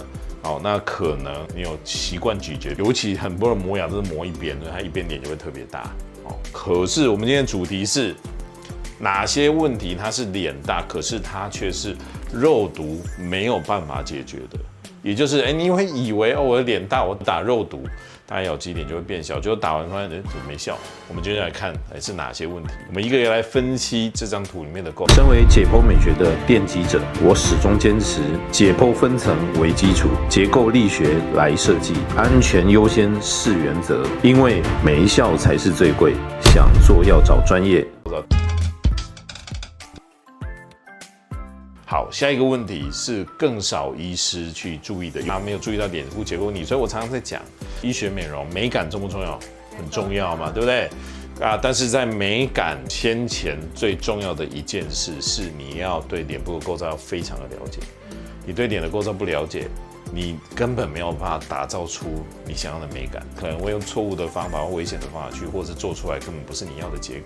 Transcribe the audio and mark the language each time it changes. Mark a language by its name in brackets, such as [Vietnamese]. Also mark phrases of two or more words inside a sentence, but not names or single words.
[Chinese] 好，那可能你有習慣咀嚼，尤其很多人磨牙都是磨一邊，所以它一邊臉就會特別大。可是我們今天的主題是哪些問題它是臉大，可是它卻是肉毒沒有辦法解決的？也就是你會以為我的臉大，我打肉毒，打咬肌臉就會變小，結果打完發現怎麼沒效？我們今天來看是哪些問題，我們一個一個來分析這張圖裡面的構造。身為解剖美學的奠基者，我始終堅持解剖分層為基礎，結構力學來設計，安全優先是原則，因為沒效才是最貴。想做要找專業。好，下一個問題是更少醫師去注意的，他沒有注意到臉部結構。所以我常常在講，醫學美容美感重不重要？很重要嘛，對不對？但是在美感先前最重要的一件事是，你要對臉部的構造要非常的了解。你对臉的構造不了解，你根本沒有辦法打造出你想要的美感，可能會用錯誤的方法或危險的方法去，或者是做出來根本不是你要的結果。